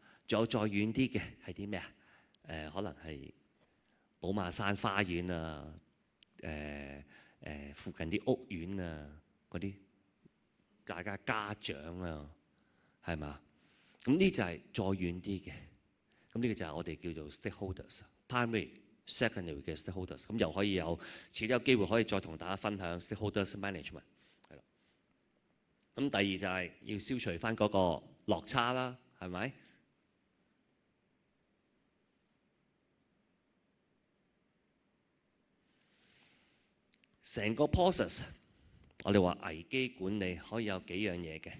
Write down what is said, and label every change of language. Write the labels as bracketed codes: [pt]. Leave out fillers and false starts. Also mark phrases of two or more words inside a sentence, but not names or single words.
[yue] 仲有再遠啲嘅係啲咩啊？可能係寶馬山花園啊，附近啲屋苑啊，嗰啲大家家長啊，係嘛？咁呢就係再遠啲嘅。咁呢個就係我哋叫做 [en] stakeholders，primary。secondary [yue] 嘅 stakeholders， 咁又可以有遲啲有機會可以再同大家分享 [en] stakeholders management， [yue] 係啦。咁第二就係要消除翻嗰個落差啦，係咪？成個 process， 我哋話危機管理可以有幾樣嘢嘅。